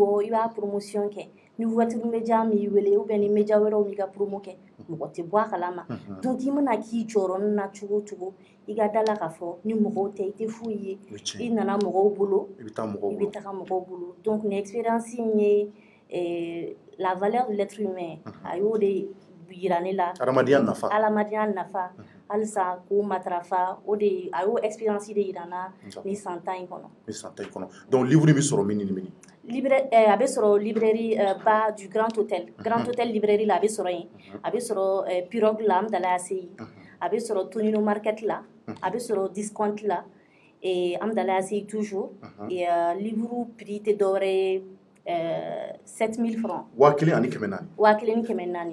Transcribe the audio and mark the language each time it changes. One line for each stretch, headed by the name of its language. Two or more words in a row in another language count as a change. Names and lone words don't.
Bambara: i b'a promotion kɛ ni ouverture média m'i wele ou bien ni média wɛrɛw m'i ka promo kɛ mɔgɔ tɛ bɔ a kalama donc i mana k'i jɔyɔrɔ na cogo o cogo i ka da la k'a fɔ ni mɔgɔw tɛ i tɛ foyi ye i nana mɔgɔw bolo i bɛ taga mɔgɔw bolo donc nin expérience in ye
French: la valeur de l'être humain
Bambara: a y'o de yira ne la adamadenya nafa halisa ko matarafa o de a y'o expérience de yira n na ni san 10 in kɔnɔ. Ni san 10 in kɔnɔ donc livre bɛ sɔrɔ min ni min? A bɛ sɔrɔ librairie ba du Grand Hôtel librairie la a bɛ sɔrɔ yen a bɛ sɔrɔ Pirogue la an bɛ dala se yen a bɛ sɔrɔ Tonino Market la a bɛ sɔrɔ Discount la an bɛ dala se yen toujours livre prix tɛ dɔwɛrɛ ye 7000 francs. 1400. 1400.